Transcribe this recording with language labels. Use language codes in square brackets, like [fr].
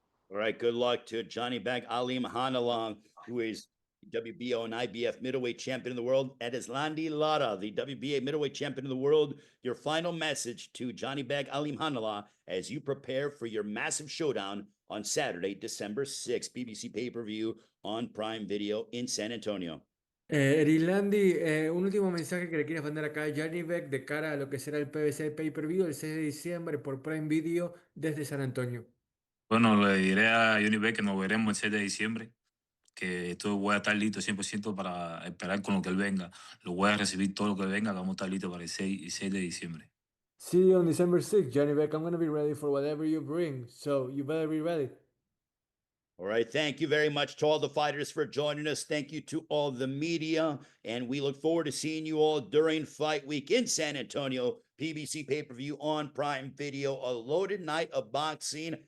[en] All right, good luck to Janibek Alim Hanalong, who is WBO and IBF middleweight champion of the world, and Islandi Lara, the WBA middleweight champion of the world. Your final message to Janibek Alim Hanalong as you prepare for your massive showdown on Saturday, December 6th, PBC Pay-Per-View on Prime Video in San Antonio. [es] Erilandi, un último mensaje que le quieres mandar acá a Janibek de cara a lo que será el PBC Pay-Per-View el 6 de diciembre por Prime Video desde San Antonio. Bueno, le diré a Janibek que nos veremos el 6 de diciembre, que todo voy a estar listo 100% para esperar con lo que él venga. Lo voy a recibir todo lo que venga, que vamos a estar listos para el 6 de diciembre. [en] See you on December 6th, Janibek. I'm going to be ready for whatever you bring, so you better be ready. All right. Thank you very much to all the fighters for joining us. Thank you to all the media. And we look forward to seeing you all during Fight Week in San Antonio. PBC Pay-Per-View on Prime Video. A loaded night of boxing.